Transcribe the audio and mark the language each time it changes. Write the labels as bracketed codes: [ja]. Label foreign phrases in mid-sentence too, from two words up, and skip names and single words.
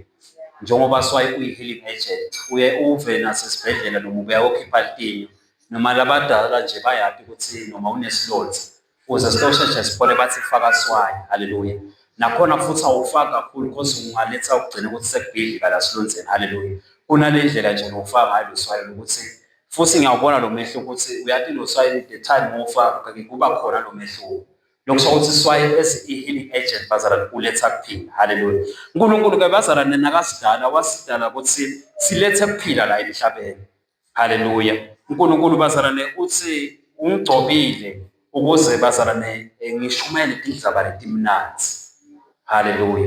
[ss] Njengoba iswayi uyi- [en] healing agent [ss] uye uve nasesibhedlela noma uyayokhipha itinyo noma labadala nje bayapi ukuthi noma unesilonzi uze sitosheshe siphole bathi faka iswayi. Hallelujah. Nakhona futhi awufaka kakhulu because ungaletha ukugcina ukuthi sekubhidlika la silonzeni. Hallelujah. Kunale ndlela nje nofaka ngayo lo swayi ukuthi futhi ngiyawubona lo mehlo ukuthi uyathi lo swayi [en] the time [ss] ufaka kuba khona lo mehlo. Lokusho ukuthi iswayi i- [en] healing agent [ss] bazalwane uletha kuphila. Hallelujah. uNkulunkulu-ke bazalwane nakasidala wasidala ukuthi silethe kuphila la emhlabeni. Hallelujah. uNkulunkulu bazalwane uthi ungigcobile ukuze bazalwane ngishumayele itindzaba letimnanzi. Hallelujah.